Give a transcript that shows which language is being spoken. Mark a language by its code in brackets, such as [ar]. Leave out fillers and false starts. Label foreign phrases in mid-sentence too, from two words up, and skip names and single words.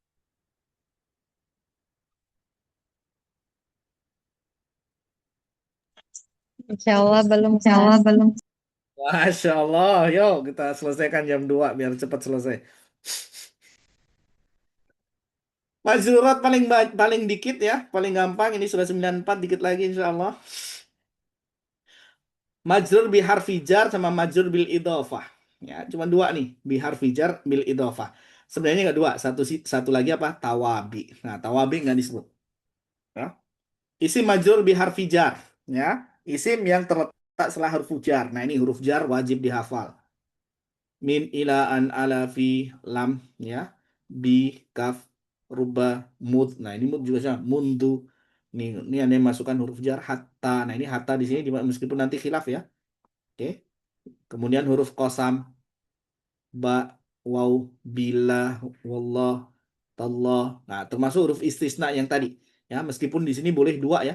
[ar] إن شاء الله [id] belum, [ar] إن شاء الله [id] Ustaz. belum. [ar] ما شاء الله, [id] yuk kita selesaikan jam 2 biar cepat selesai. Majrurat paling dikit ya, paling gampang. Ini sudah 94, dikit lagi insya Allah. [ar] مجرور بحرف جر sama مجرور بالإضافة. [id] Ya, cuma dua nih, [ar] بحرف جر بالإضافة. [id] Sebenarnya nggak dua, satu lagi apa? Tawabi. Nah, tawabi nggak disebut. Ya. [ar] اسم مجرور بحرف جر, [id] ya. Isim yang terletak setelah huruf jar. Nah, ini huruf jar wajib dihafal. [ar] من إلى عن على في لام, ya. باء كاف رب مذ. [id] Nah, ini mud juga sama. Mundu. Ini ada yang masukkan huruf jar hatta. Nah, ini hatta di sini meskipun nanti khilaf ya. Oke. Kemudian huruf kosam, [ar] باء، واو، بالله، والله، تالله. [id] Nah, termasuk huruf istisna yang tadi. Ya, meskipun di sini boleh dua ya.